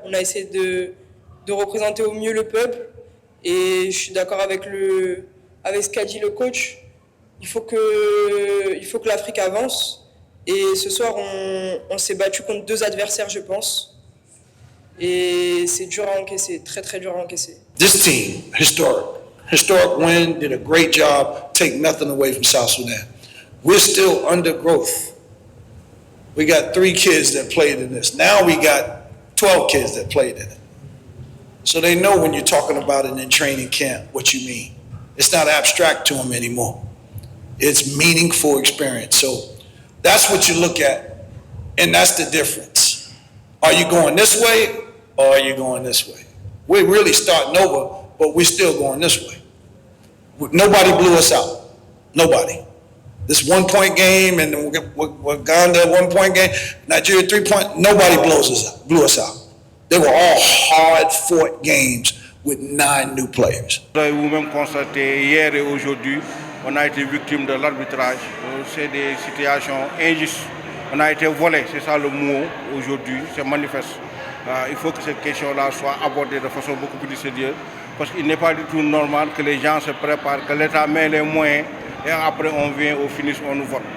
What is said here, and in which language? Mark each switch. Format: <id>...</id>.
<fr>On a essayé de représenter au mieux le peuple. Et je suis d'accord avec ce qu'a dit le coach. Il faut que l'Afrique avance. Et ce soir, on s'est battu contre 2 adversaires, je pense. Et c'est dur à encaisser, très très dur à encaisser.</fr> <en>This team, historic win, did a great job, take nothing away from South Sudan. We're still under growth. We got 3 kids that played in this. Now we got 12 kids that played in it. So they know when you're talking about it in training camp, what you mean. It's not abstract to them anymore. It's meaningful experience. So that's what you look at, and that's the difference. Are you going this way, or are you going this way? We're really starting over, but we're still going this way. Nobody blew us out. Nobody. This 1-point game, and Uganda 1-point game, Nigeria 3-point, nobody blew us out. They were all hard-fought games with 9 new players.</en> <fr>Vous avez vous-même constaté hier et aujourd'hui, on a été victime de l'arbitrage. C'est des situations injustes. On a été volé, c'est ça le mot aujourd'hui, c'est manifeste. Il faut que cette question-là soit abordée de façon beaucoup plus sérieuse, parce qu'il n'est pas du tout normal que les gens se préparent, que l'État met les moyens, et après on vient au finish, on nous vote.</fr>